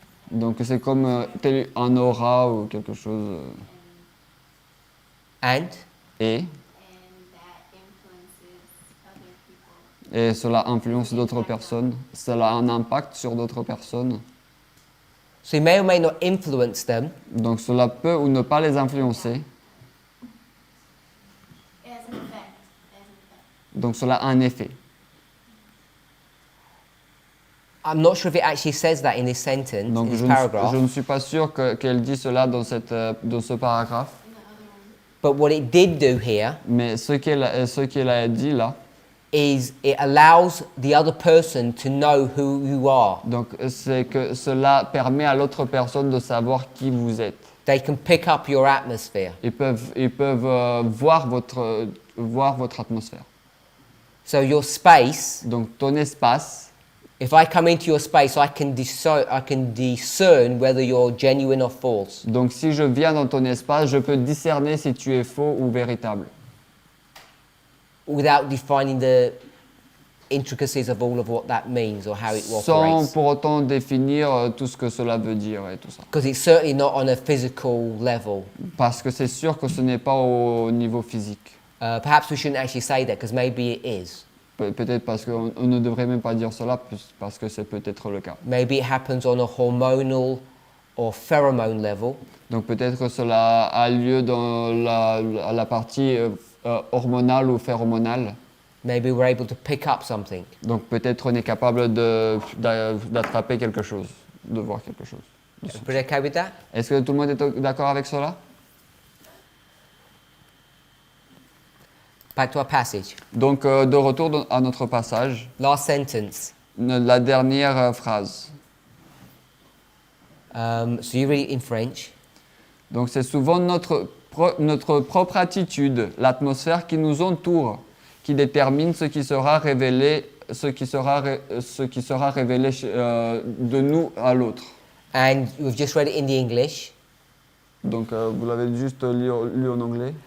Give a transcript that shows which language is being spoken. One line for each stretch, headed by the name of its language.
French: Donc, c'est comme un aura ou quelque chose.
English: And
French: Et cela influence d'autres personnes. Cela a un impact sur d'autres personnes.
English: so you may or may not influence them,
French: Donc, cela peut ou ne pas les influencer. Donc, cela a un effet.
English: I'm not sure if it actually says that in this sentence,
French: Donc,
English: in this
French: je
English: paragraph,
French: ne suis pas sûr qu'elle dit cela dans ce paragraphe.
English: but what it did do here
French: Mais ce qu'elle a dit là,
English: is it allows the other person to know who you are.
French: donc c'est que cela permet à l'autre personne de savoir qui vous êtes.
English: They can pick up your atmosphere.
French: Ils peuvent voir votre atmosphère.
English: So your space,
French: Donc ton espace,
English: if I come into your space, I can discern whether you're genuine or false.
French: donc si je viens dans ton espace, je peux discerner si tu es faux ou véritable.
English: Without defining the intricacies of all of what that means or how it
French: Sans
English: operates.
French: pour autant définir tout ce que cela veut dire et tout ça.
English: Because it's certainly not on a physical level.
French: Parce que c'est sûr que ce n'est pas au niveau physique.
English: Perhaps we shouldn't actually say that because maybe it is.
French: Peut-être parce qu'on ne devrait même pas dire cela, parce que c'est peut-être le cas.
English: Maybe it happens on a hormonal or pheromone level.
French: Donc peut-être que cela a lieu dans la partie hormonale ou phéromonale.
English: Maybe we're able to pick up something.
French: Donc peut-être on est capable d'attraper quelque chose, de voir quelque chose.
English: Everybody okay with that?
French: Est-ce que tout le monde est d'accord avec cela?
English: Back to our passage.
French: Donc de retour à notre passage,
English: Last sentence.
French: la dernière phrase.
English: So you read it in French.
French: Donc c'est souvent notre propre attitude, l'atmosphère qui nous entoure, qui détermine ce qui sera révélé, ce qui sera révélé de nous à l'autre.
English: And we've just read it in the English.
French: Donc vous l'avez juste lu en anglais.